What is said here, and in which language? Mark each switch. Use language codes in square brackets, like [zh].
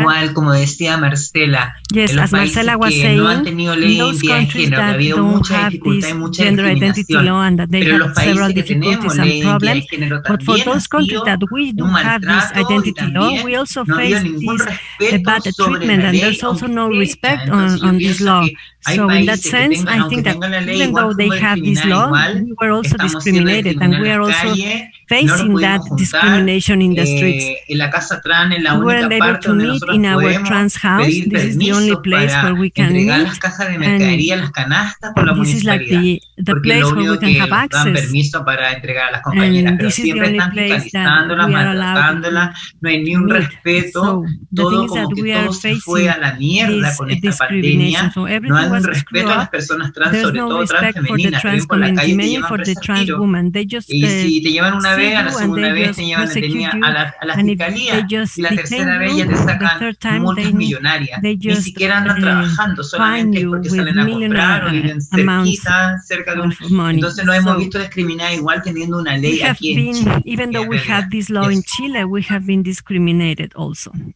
[es] Igual como decía Marcela, en los países que no han tenido ley de identidad de género, que ha habido mucha dificultad y mucha discriminación, pero en los países que tenemos ley de identidad de género también ha sido un maltrato y también no ha habido ningún respeto sobre la ley, aunque entonces [en] So in that sense, I think that even though they have this law, we were also discriminated, and we are also facing that discrimination in the streets. We weren't able to meet in our trans house. This is the only place where we can meet, and this is like the place where we can have access. And this is the only place that we are allowed to meet. So the thing is that we are facing this discrimination. So everything was [es] respeto a las personas trans, sobre todo trans femeninas, que ven por la calle y te llevan preso al tiro. Y si te llevan una vez, a la segunda vez te llevan a la fiscalía, y la tercera vez ya te sacan multas millonarias. Ni siquiera andan trabajando, solamente porque salen a comprar o viven cerquita, cerca de un... Entonces nos hemos visto discriminadas igual teniendo una ley aquí en Chile. [en] Even though we have this law in Chile, we have been discriminated also.